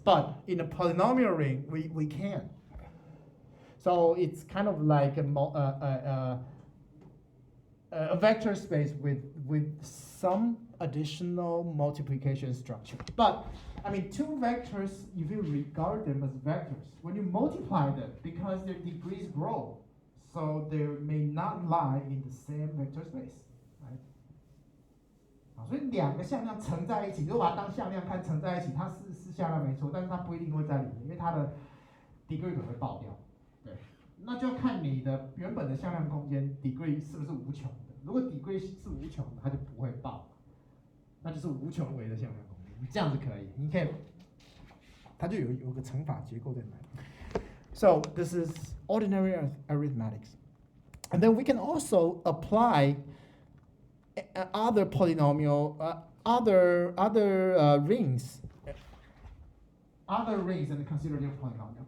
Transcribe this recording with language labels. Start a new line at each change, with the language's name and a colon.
English: But in a polynomial ring, we can. So it's kind of like a vector space with some additional multiplication structure. But I mean, 2 vectors, if you regard them as vectors, when you multiply them, because their degrees grow, so they may not lie in the same vector space, right?
Chinese: 所以2个向量乘在一起，如果把它当向量看，乘在一起，它是向量没错，但是它不一定会在里面，因为它的 degree 可能会爆掉。对，那就要看你的原本的向量空间 degree 是不是无穷的。如果 degree 是无穷的，它就不会爆，那就是无穷维的向量空间。这样子可以，你可以，它就有个乘法结构在那里。
English: So this is ordinary arithmetics. And then we can also apply other polynomial, other rings and consider them polynomial.